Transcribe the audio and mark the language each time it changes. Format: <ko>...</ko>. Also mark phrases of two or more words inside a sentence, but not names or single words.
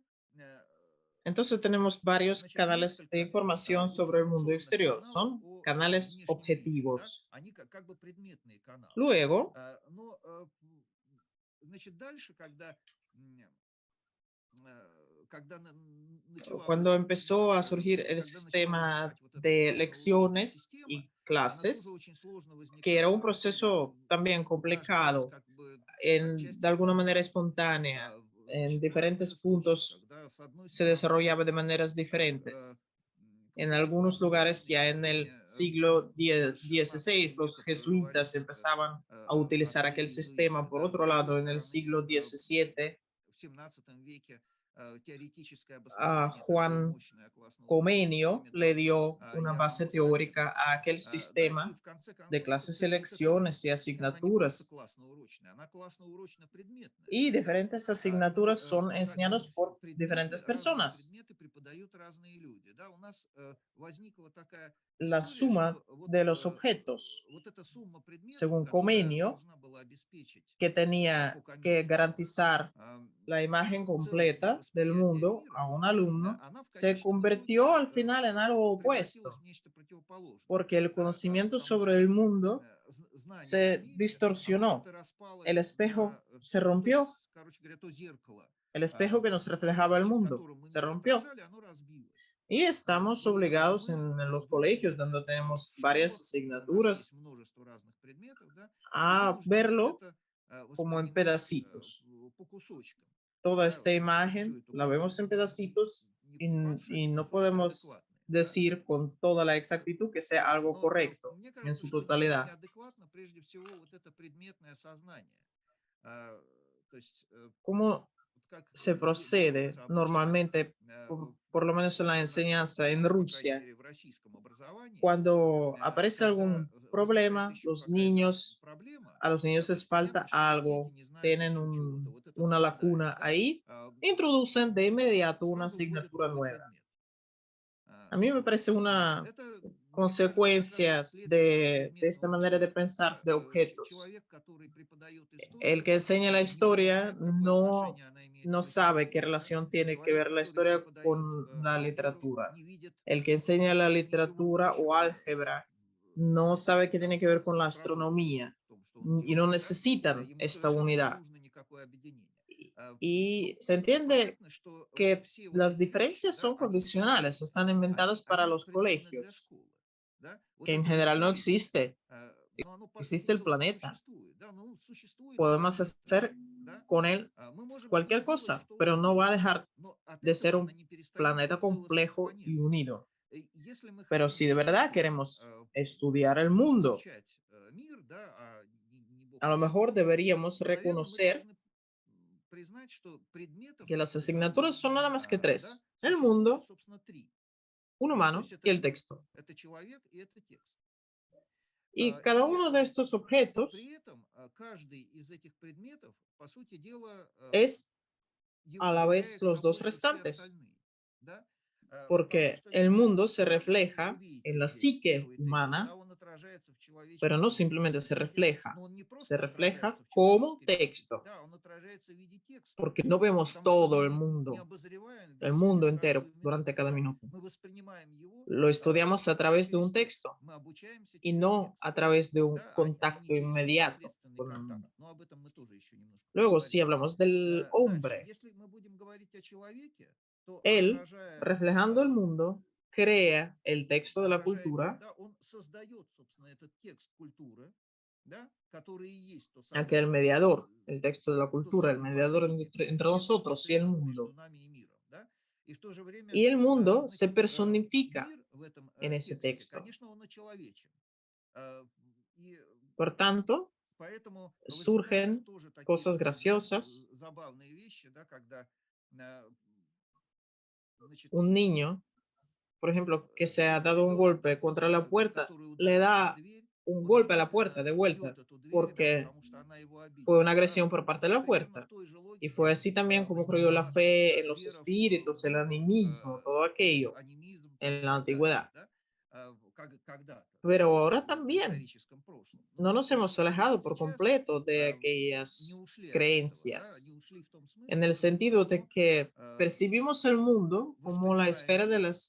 <es>Entonces tenemos varios</es> <ru>значит,</ru> <es>canales de</es> <ru>несколько</ru> <es>información sobre el mundo</es> <ru>информационных</ru> <es>exterior.</es> <ru>каналов</ru> <es>Son</es> <ru>о</ru> <es>canales</es> <ru>внешнем мире, да,</ru> <es>objetivos.</es> <ru>они как бы предметные каналы.</ru> <es>Luego,</es> <ru>Но, значит, дальше, когда</ru> <es>cuando empezó a surgir el</es> <ru>когда начала</ru> <es>sistema</es> <ru>возникать вот эта</ru> <es>de</es> <ru>классно-урочная</ru> <es>lecciones</es> <ru>система,</ru> <es>y</es> <ru>она тоже</ru> <es>clases,</es> <ru>очень сложно</ru> <es>que era un</es> <ru>возникала от того, что</ru> <es>proceso también</es> <ru>рождалась</ru> <es>complicado,</es> <ru>как бы</ru> <es>en,</es> <ru>отчасти</ru> <es>de alguna manera</es> <ru>спонтанно.</ru> <es>espontánea, en</es> <ru>Значит, бывали</ru> <es>diferentes</es> <ru>случаи,</ru> <es>puntos</es> <ru>когда, с одной</ru> <es>se</es> <ru>стороны,</ru> <es>desarrollaba de maneras</es> <ru>как,</ru> <es>diferentes. En</es> <ru>вот этой</ru> <es>algunos lugares</es> <ru>классно-урочной</ru> <es>ya en el</es> <ru>системе</ru> <es>siglo</es> <ru>в XVI</ru> <es>XVI los</es> <ru>века</ru> <es>jesuitas</es> <ru>прорывались</ru> <es>empezaban a utilizar</es> <ru>отцы</ru> <es>aquel</es> <ru>иезуиты,</ru> <es>sistema. Por</es> <ru>да, с</ru> <es>otro</es> <ru>другой</ru> <es>lado, en el</es> <ru>стороны,</ru> <es>siglo XVII,</es> <ru>в XVII веке теоретическое обоснование такой Juan мощной классно-урочной Comenio системе</ru> <es>le</es> <ru>дал</ru> <es>dio una Ян base Брус teórica Робинсон. a aquel</es> <ru>Да, и</ru> <es>sistema</es> <ru>в конце</ru> <es>de</es> <ru>концов, так</ru> <es>clases,</es> <ru>сказать, вот эта</ru> <es>selecciones y</es> <ru>жизнь, она не просто</ru> <es>asignaturas.</es> <ru>классно-урочная, она классно-урочно-предметная.</ru> <es>Y diferentes</es> <ru>И</ru> <es>asignaturas son enseñados por</es> <ru>предметы,</ru> <es>diferentes</es> <ru>разные</ru> <es>personas.</es> <ru>предметы преподают разные люди. Да, у нас возникла такая</ru> <es>La</es> <ru>история,</ru> <es>suma</es> <ru>что вот,</ru> <es>de los objetos,</es> <ru>вот эта сумма предметов,</ru> <es>según</es> <ru>которая Comenio, должна была обеспечить</ru> <es>que</es> <ru>по</ru> <es>tenía que Каменскому garantizar la imagen</es> <ru>целостное</ru> <es>completa del</es> <ru>восприятие</ru> <es>mundo</es> <ru>мира,</ru> <es>a un alumno,</es> <ru>она в</ru> <es>se</es> <ru>конечном</ru> <es>convirtió</es> <ru>итоге</ru> <es>al final en algo</es> <ru>превратилась</ru> <es>opuesto,</es> <ru>в нечто противоположное.</ru> <es>porque el</es> <ru>Да,</ru> <es>conocimiento</es> <ru>потому</ru> <es>sobre</es> <ru>что</ru> <es>el mundo</es> <ru>знание о</ru> <es>se</es> <ru>мире, оно</ru> <es>distorsionó,</es> <ru>как-то</ru> <es>el</es> <ru>распалось на,</ru> <es>espejo se</es> <ru>то есть,</ru> <es>rompió,</es> <ru>короче говоря, то зеркало,</ru> <es>el espejo que nos reflejaba el</es> <ru>значит,</ru> <es>mundo</es> <ru>которым мы</ru> <es>se</es> <ru>мир</ru> <es>rompió.</es> <ru>отражали, оно разбилось.</ru> <es>Y estamos</es> <ru>И</ru> <es>obligados</es> <ru>мы</ru> <es>en los colegios,</es> <ru>вынуждены,</ru> <es>donde tenemos varias</es> <ru>что у нас есть</ru> <es>asignaturas,</es> <ru>множество разных предметов, да, мы</ru> <es>a</es> <ru>вынуждены</ru> <es>verlo</es> <ru>это</ru> <es>como en</es> <ru>воспринимать</ru> <es>pedacitos.</es> <ru>по кусочкам.</ru> <es>Toda</es> <ru>Да,</ru> <es>esta</es> <ru>всю</ru> <es>imagen</es> <ru>эту</ru> <es>la vemos en</es> <ru>картину, да,</ru> <es>pedacitos</es> <ru>не большие</ru> <es>y no</es> <ru>кусочки</ru> <es>podemos</es> <ru>адекватные, да.</ru> <es>decir con toda la exactitud que sea algo</es> <ru>Но</ru> <es>correcto</es> <ru>мне</ru> <es>en</es> <ru>кажется,</ru> <es>su</es> <ru>что здесь</ru> <es>totalidad.</es> <ru>неадекватно прежде всего вот это предметное сознание. А, То есть,</ru> <es>¿Cómo</es> <ru>вот как</ru> <es>se procede</es> <ru>делается обычно,</ru> <es>normalmente, por lo menos en la</es> <ru>у нас,</ru> <es>enseñanza en</es> <ru>ну, по крайней Rusia? мере, в российском образовании,</ru> <es>Cuando aparece</es> <ru>когда</ru> <es>algún</es> <ru>возникает</ru> <es>problema,</es> <ru>еще какая-то проблема,</ru> <es>a los</es> <ru>да,</ru> <es>niños</es> <ru>то</ru> <es>les</es> <ru>есть</ru> <es>falta</es> <ru>понятно, что дети</ru> <es>algo,</es> <ru>не знают</ru> <es>tienen</es> <ru>еще чего-то, вот это</ru> <es>una</es> <ru>совпадает,</ru> <es>lacuna</es> <ru>да,</ru> <es>ahí, introducen de</es> <ru>значит,</ru> <es>inmediato una</es> <ru>сразу вводят</ru> <es>asignatura</es> <ru>новый</ru> <es>nueva.</es> <ru>предмет.</ru> <es>A mí me parece una</es> <ru>Это, мне кажется, как раз вот</ru> <es>consecuencia</es> <ru>следствие этого</ru> <es>de esta</es> <ru>предметного</ru> <es>manera de</es> <ru>мышления.</ru> <es>pensar</es> <ru>Да?</ru> <es>de objetos.</es> <ru>Человек, который преподает</ru> <es>El</es> <ru>историю,</ru> <es>que enseña la</es> <ru>не</ru> <es>historia</es> <ru>понимает, какое отношение она имеет</ru> <es>no</es> <ru>к</ru> <es>sabe qué</es> <ru>литературе. Да?</ru> <es>relación tiene que</es> <ru>Человек,</ru> <es>ver la</es> <ru>который</ru> <es>historia</es> <ru>преподает</ru> <es>con la</es> <ru>алгебру,</ru> <es>literatura.</es> <ru>не видит</ru> <es>El que enseña la</es> <ru>ничего</ru> <es>literatura o</es> <ru>общего,</ru> <es>álgebra no sabe qué</es> <ru>допустим, там,</ru> <es>tiene que ver con</es> <ru>с</ru> <es>la</es> <ru>астрономией,</ru> <es>astronomía</es> <ru>в том, что он</ru> <es>y no</es> <ru>делает. Да?</ru> <es>necesitan</es> <ru>Ему</ru> <es>esta</es> <ru>совершенно не</ru> <es>unidad.</es> <ru>нужно никакое объединение.</ru> <es>Y</es> <ru>Ну,</ru> <es>se entiende</es> <ru>понятно, что</ru> <es>que</es> <ru>все вот</ru> <es>las</es> <ru>эти вещи,</ru> <es>diferencias</es> <ru>да,</ru> <es>son</es> <ru>они специальны.</ru> <es>condicionales, están inventadas para</es> <ru>Они</ru> <es>los</es> <ru>придуманы для</ru> <es>colegios,</es> <ru>школы. Да? Вот</ru> <es>que en</es> <ru>это</ru> <es>general no</es> <ru>разделение,</ru> <es>existe,</es> <ru>но оно, по сути</ru> <es>existe el</es> <ru>дела,</ru> <es>planeta.</es> <ru>существует. Да? Ну, существует</ru> <es>Podemos</es> <ru>планета.</ru> <es>hacer</es> <ru>Да?</ru> <es>con él</es> <ru>Мы можем с ней</ru> <es>cualquier</es> <ru>делать</ru> <es>cosa,</es> <ru>что</ru> <es>pero no va a</es> <ru>угодно.</ru> <es>dejar</es> <ru>Но от</ru> <es>de</es> <ru>этого</ru> <es>ser</es> <ru>она</ru> <es>un</es> <ru>не перестает</ru> <es>planeta</es> <ru>быть целостной</ru> <es>complejo y</es> <ru>планетой.</ru> <es>unido.</es> <ru>Если мы</ru> <es>Pero</es> <ru>хотим</ru> <es>si de verdad</es> <ru>действительно</ru> <es>queremos estudiar el mundo,</es> <ru>изучать мир, да, не бог</ru> <es>a lo</es> <ru>весть</ru> <es>mejor</es> <ru>что,</ru> <es>deberíamos</es> <ru>то, наверное, мы</ru> <es>reconocer</es> <ru>должны признать, что предметов</ru> <es>que las</es> <ru>как таковых,</ru> <es>asignaturas son nada más que</es> <ru>да,</ru> <es>tres: el</es> <ru>существует,</ru> <es>mundo,</es> <ru>собственно, три.</ru> <es>un</es> <ru>То</ru> <es>humano</es> <ru>есть</ru> <es>y el texto.</es> <ru>это человек и это текст.</ru> <es>Y cada</es> <ru>И</ru> <es>uno de estos objetos</es> <ru>при этом каждый из этих предметов, по сути дела,</ru> <es>es a la vez</es> <ru>являет</ru> <es>los dos</es> <ru>собой и все</ru> <es>restantes,</es> <ru>остальные. Да? Потому</ru> <es>porque</es> <ru>что</ru> <es>el</es> <ru>мир,</ru> <es>mundo se</es> <ru>вы</ru> <es>refleja</es> <ru>видите</ru> <es>en la</es> <ru>здесь в</ru> <es>psique</es> <ru>первой тезе,</ru> <es>humana,</es> <ru>да, он отражается в</ru> <es>pero no</es> <ru>человеческом</ru> <es>simplemente se</es> <ru>языке,</ru> <es>refleja,</es> <ru>но он не</ru> <es>se</es> <ru>просто</ru> <es>refleja</es> <ru>отражается в</ru> <es>como</es> <ru>человеческом языке,</ru> <es>texto,</es> <ru>да, он отражается в виде текста,</ru> <es>porque no vemos</es> <ru>потому что</ru> <es>todo</es> <ru>мы не обозреваем</ru> <es>el</es> <ru>весь</ru> <es>mundo</es> <ru>мир</ru> <es>entero</es> <ru>каждую</ru> <es>durante</es> <ru>минуту,</ru> <es>cada</es> <ru>да,</ru> <es>minuto.</es> <ru>мы воспринимаем его</ru> <es>Lo estudiamos a través de</es> <ru>через</ru> <es>un</es> <ru>текст,</ru> <es>texto</es> <ru>мы обучаемся</ru> <es>y</es> <ru>через</ru> <es>no</es> <ru>текст,</ru> <es>a través de un</es> <ru>да, а не</ru> <es>contacto</es> <ru>через</ru> <es>inmediato</es> <ru>непосредственный</ru> <es>con el</es> <ru>контакт,</ru> <es>mundo.</es> <ru>но об этом мы тоже еще немножко</ru> <es>Luego, si</es> <ru>поговорим.</ru> <es>hablamos del</es> <ru>Дальше,</ru> <es>hombre,</es> <ru>если мы будем говорить о человеке, то</ru> <es>él, reflejando el mundo, crea el texto de la</es> <ru>отражая мир,</ru> <es>cultura,</es> <ru>да, он создает, собственно, этот текст культуры, да, который и есть то</ru> <es>a que el</es> <ru>самое,</ru> <es>mediador, el texto de la</es> <ru>тот</ru> <es>cultura, el</es> <ru>самый</ru> <es>mediador</es> <ru>посредник,</ru> <es>entre nosotros y el</es> <ru>посредник между</ru> <es>mundo.</es> <ru>нами и миром, да, и в то же время,</ru> <es>Y el mundo se</es> <ru>значит,</ru> <es>personifica</es> <ru>мир в этом</ru> <es>en ese</es> <ru>тексте,</ru> <es>texto.</es> <ru>конечно, он очеловечен, и</ru> <es>Por tanto,</es> <ru>поэтому возникают</ru> <es>surgen</es> <ru>тоже такие</ru> <es>cosas</es> <ru>вот, знаете,</ru> <es>graciosas.</es> <ru>забавные вещи, да, когда, значит,</ru> <es>Un niño, por ejemplo, que se ha dado un</es> <ru>ребенок,</ru> <es>golpe contra</es> <ru>допустим,</ru> <es>la puerta,</es> <ru>который</ru> <es>le</es> <ru>ударился о</ru> <es>da</es> <ru>дверь,</ru> <es>un</es> <ru>вот</ru> <es>golpe a la</es> <ru>когда</ru> <es>puerta de vuelta,</es> <ru>бьет эту дверь, да,</ru> <es>porque</es> <ru>потому что она его</ru> <es>fue</es> <ru>обидела,</ru> <es>una</es> <ru>да,</ru> <es>agresión por parte de</es> <ru>вот</ru> <es>la</es> <ru>примерно в</ru> <es>puerta.</es> <ru>той же</ru> <es>Y fue</es> <ru>логике</ru> <es>así también como creyó la</es> <ru>возникает</ru> <es>fe en los</es> <ru>вера в</ru> <es>espíritus, el</es> <ru>духов,</ru> <es>animismo, todo aquello</es> <ru>анимизм там</ru> <es>en</es> <ru>и</ru> <es>la</es> <ru>так далее,</ru> <es>antigüedad.</es> <ru>да, когда-то</ru> <es>Pero ahora</es> <ru>в</ru> <es>también</es> <ru>историческом прошлом. Но</ru> <es>no nos</es> <ru>просто</ru> <es>hemos</es> <ru>люди</ru> <es>alejado por</es> <ru>сейчас</ru> <es>completo de</es> <ru>не</ru> <es>aquellas</es> <ru>ушли от этого, да,</ru> <es>creencias,</es> <ru>они ушли в том</ru> <es>en</es> <ru>смысле,</ru> <es>el</es> <ru>что все</ru> <es>sentido de</es> <ru>равно</ru> <es>que percibimos el mundo como la</es> <ru>воспринимаем</ru> <es>esfera de</es> <ru>мир</ru> <es>las</es>